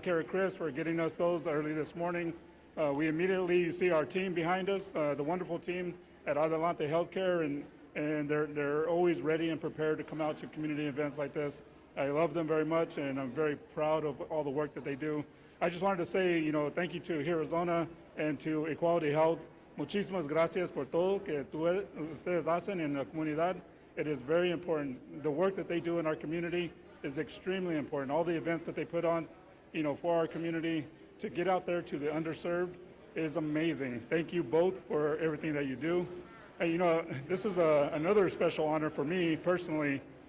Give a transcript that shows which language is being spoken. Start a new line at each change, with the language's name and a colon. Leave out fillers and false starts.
English: Cara Christ for getting us those early this morning. We immediately, you see our team behind us, the wonderful team at Adelante Healthcare, and they're always ready and prepared to come out to community events like this. I love them very much, and I'm very proud of all the work that they do. I just wanted to say, you know, thank you to Arizona and to Equality Health
Spanish: Muchísimas gracias por todo que ustedes hacen en la comunidad.
English: It is very important. The work that they do in our community is extremely important. All the events that they put on, for our community, to get out there to the underserved is amazing. Thank you both for everything that you do. And this is another special honor for me personally.